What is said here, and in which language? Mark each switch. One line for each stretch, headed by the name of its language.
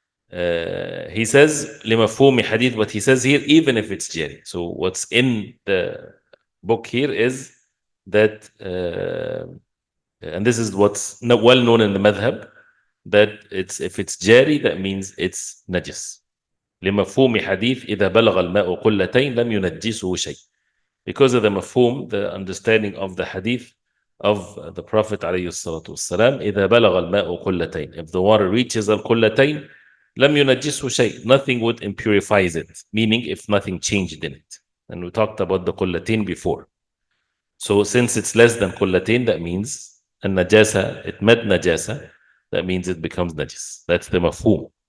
English: He says لمفهوم hadith, but he says here even if it's jari. So what's in the book here is that, and this is what's well known in the madhab, that if it's jari, that means it's najis.
Arabic: لمفهوم حديث إذا بلغ الماء قلتين لم ينجسه شيء.
English: Because of the mafhum, the understanding of the hadith of the Prophet
Arabic: عليه الصلاة والسلام, إذا بلغ الماء قلتين,
English: if the water reaches القلتين
Arabic: لم ينجسه شيء,
English: nothing would impurify it, meaning if nothing changed in it. And we talked about the قلتين before. So since it's less than قلتين, that means النجاسة, it met najasa, that means it becomes najis. That's the mafhum.